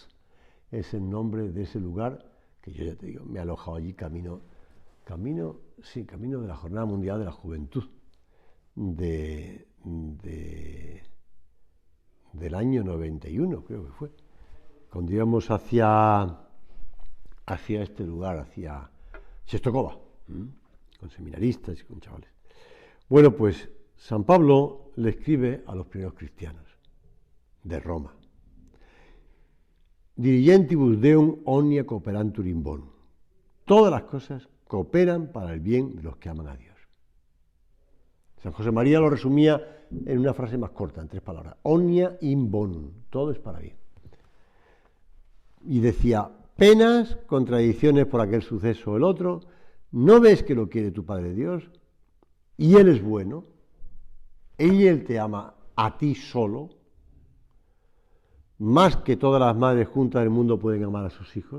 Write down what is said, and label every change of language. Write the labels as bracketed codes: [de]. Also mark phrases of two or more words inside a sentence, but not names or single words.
[es] Es el nombre de ese lugar que yo ya te digo, me he alojado allí camino de la Jornada Mundial de la Juventud del año 91, creo que fue. Cuando íbamos hacia hacia este lugar, hacia Czestochowa, con seminaristas y con chavales. Bueno, pues San Pablo le escribe a los primeros cristianos de Roma. [la] Dirigentibus Deum omnia cooperantur in bonum. [es] Todas las cosas cooperan para el bien de los que aman a Dios. San José María lo resumía en una frase más corta, en 3 palabras. [la] Omnia in bonum. [es] Todo es para bien. Y decía, penas, contradicciones por aquel suceso o el otro, ¿no ves que lo quiere tu Padre Dios? Y Él es bueno, y Él te ama a ti solo, más que todas las madres juntas del mundo pueden amar a sus hijos.